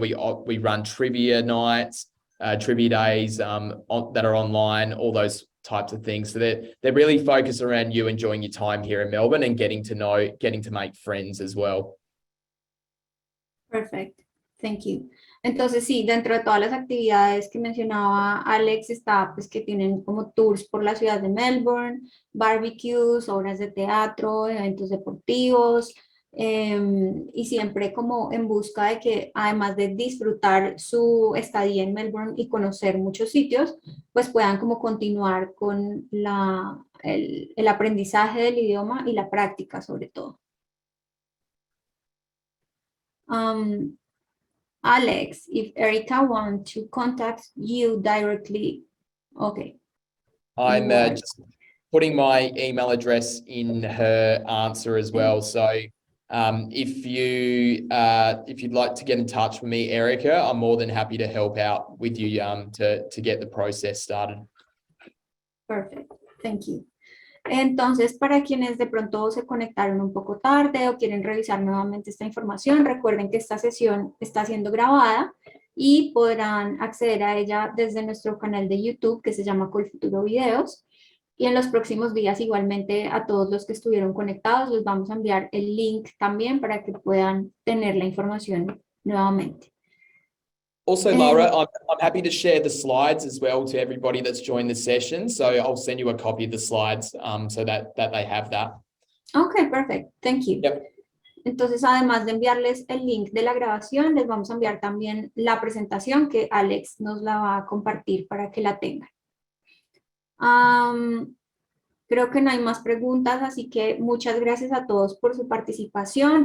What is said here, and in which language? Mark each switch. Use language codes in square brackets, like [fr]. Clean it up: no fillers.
[en] We run trivia nights, trivia days that are online, all those types of things. So they're really focused around you enjoying your time here in Melbourne and getting to make friends as well. Perfect. Thank you. [es] Entonces, sí, dentro de todas las actividades que mencionaba Alex, está pues que tienen como tours por la ciudad de Melbourne, barbecues, obras de teatro, eventos deportivos, y siempre como en busca de que además de disfrutar su estadía en Melbourne y conocer muchos sitios, pues puedan como continuar con el aprendizaje del idioma y la práctica sobre todo. [en] Alex, if Erica wants to contact you directly, okay. I'm You are- just putting my email address in her answer as well. So if you'd like to get in touch with me, Erica, I'm more than happy to help out with you to get the process started. Perfect, thank you. [es] Entonces, para quienes de pronto se conectaron un poco tarde o quieren revisar nuevamente esta información, recuerden que esta sesión está siendo grabada y podrán acceder a ella desde nuestro canal de YouTube que se llama Colfuturo Videos. Y en los próximos días, igualmente, a todos los que estuvieron conectados, les vamos a enviar el link también para que puedan tener la información nuevamente. [en] Also, Laura, I'm happy to share the slides as well to everybody that's joined the session. So I'll send you a copy of the slides so that they have that. Ok, perfect. Thank you. Yep. [es] Entonces, además de enviarles el link de la grabación, les vamos a enviar también la presentación que Alex nos la va a compartir para que la tengan. Creo que no hay más preguntas, así que muchas gracias a todos por su participación.